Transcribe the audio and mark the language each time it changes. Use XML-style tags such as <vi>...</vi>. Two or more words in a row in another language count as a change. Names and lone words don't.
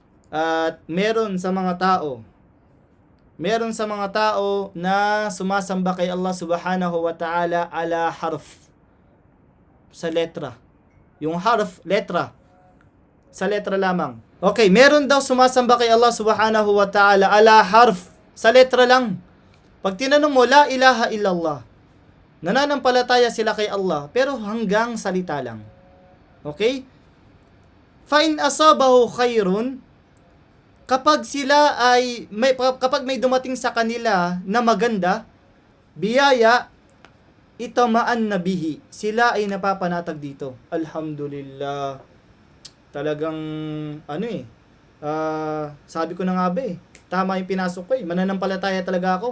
<tl>At meron sa mga tao na sumasamba kay Allah</tl> <ar>سبحانه وتعالى على حرف,</ar> <tl>sa letra. Yung harf, letra. Sa letra lamang. Okay, meron daw sumasamba kay Allah</tl> <ar>سبحانه وتعالى على حرف,</ar> <tl>sa letra lang. Pag tinanong mo,</tl> <ar>لا إله إلا الله,</ar> <tl>nananampalataya sila kay Allah, pero hanggang salita lang.</tl> <ar>Okay? فإن أصابه خير,</ar> <tl>kapag may dumating sa kanila na maganda, biyaya,</tl> <ar>اطمأن به,</ar> <tl>sila ay napapanatag dito. Alhamdulillah. Talagang sabi ko na nga ba tama yung pinasok ko mananampalataya talaga ako.</tl>